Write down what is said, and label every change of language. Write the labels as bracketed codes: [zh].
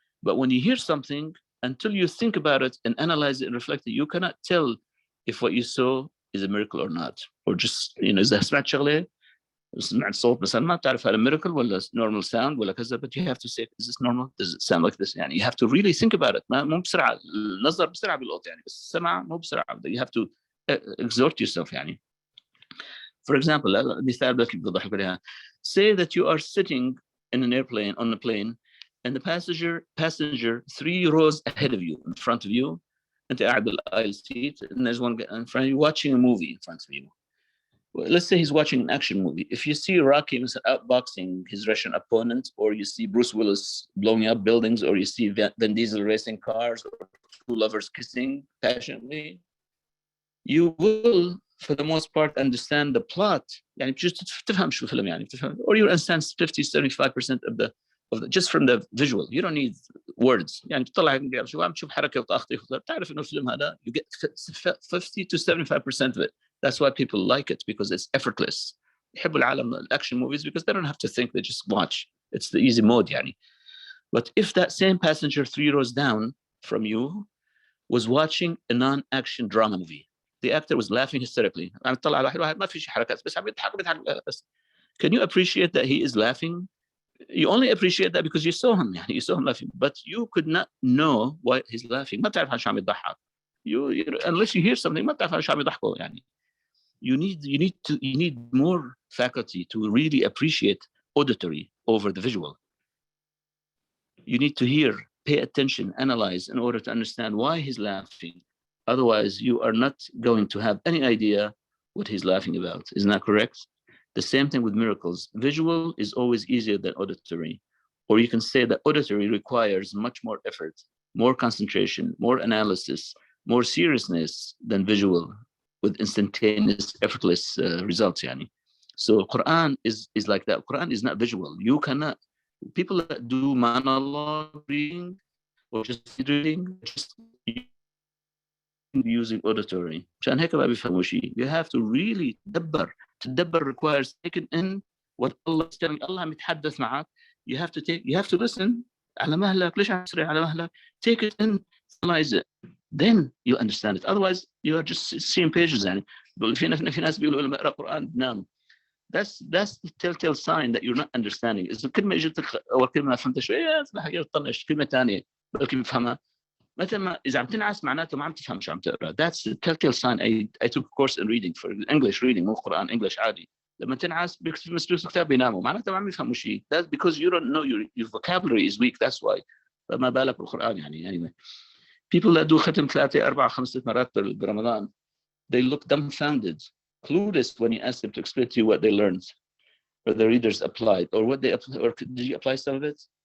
[en] But when you hear something, until you think about it and analyze it and reflect it, you cannot tell if what you saw is a miracle or not. Or just, [ar] إذا سمعت شغلة سمعت صوت مثلا ما بتعرف هذا [en] miracle ولا normal sound [ar] ولا كذا, [en] but you have to say, is this normal? Does it sound like this? يعني you have to really think about it. [ar] مو بسرعة, النظر بسرعة بالقط يعني, بس السمع مو بسرعة. [en] You have to exhort yourself يعني. For example, [ar] مثال بضحك عليها. [en] Say that you are sitting in an airplane, on a plane, and the passenger 3 rows ahead of you, in front of you, [ar] أنت قاعد [en] بالaisle seat, and there's one guy in front of you watching a movie in front of you. Let's say he's watching an action movie. If you see Rocky outboxing his Russian opponent, or you see Bruce Willis blowing up buildings, or you see Vin Diesel racing cars, or 2 lovers kissing passionately, you will, for the most part, understand the plot. يعني just [ar] تفهم شو الفيلم يعني, [en] or you understand 50-75% of the just from the visual. You don't need words. [ar] يعني تطلع شو عم تشوف حركة وطاقة تعرف إنه الفيلم هذا, [en] you get 50-75% of it. That's why people like it, because it's effortless. [ar] يحبوا العالم [en] action movies because they don't have to think, they just watch. It's the easy mode يعني. But if that same passenger 3 rows down from you was watching a non-action drama movie, the actor was laughing hysterically. [ar] عم تطلع على واحد ما في شيء حركات بس عم يضحك بس. [en] Can you appreciate that he is laughing? You only appreciate that because you saw him يعني, you saw him laughing, but you could not know why he's laughing. [ar] ما بتعرف شو عم يضحك. [en] Unless you hear something [ar] ما بتعرف شو عم يضحكوا يعني. [en] You need more faculty to really appreciate auditory over the visual. You need to hear, pay attention, analyze in order to understand why he's laughing. Otherwise, you are not going to have any idea what he's laughing about. Isn't that correct? The same thing with miracles. Visual is always easier than auditory. Or you can say that auditory requires much more effort, more concentration, more analysis, more seriousness than visual, with instantaneous, effortless results. Yani. So Quran is like that. Quran is not visual. You cannot, people that do monologue reading or just reading, just using auditory. [ar] عشان هيك ما بيفهموا شيء. [en] You have to really تدبر requires taking in what Allah is telling. [ar] Allah عم يتحدث معك. [en] You have to listen. [ar] على مهلك, ليش عم تسرع على مهلك? [en] Take it in, analyze it. Then you understand it. Otherwise, you are just seeing pages. [ar] يعني في ناس بيقولوا لما اقرا قرآن بنام. [en] That's the telltale sign that you're not understanding. [ar] إذا كلمة اجتك أول كلمة ما فهمتها شوية صباح طنش كلمة ثانية بلكي بفهمها. متى ما إذا عم تنعس معناته ما عم تفهم شو عم تقرا. [en] That's the telltale sign. I took a course in reading for English reading, [ar] مو قرآن [en] English [ar] عادي. لما تنعس بيمسكوا الكتاب بيناموا معناته ما عم يفهموا شيء. [en] That's because you don't know, your vocabulary is weak. That's why. [ar] فما بالك بالقرآن يعني. [en] Anyway, people that do ختم 3, 4, 5 [ar] مرات برمضان, [en] they look dumbfounded, clueless when you ask them to explain to you what they learned, or the readers applied, or what they or did you apply some of it?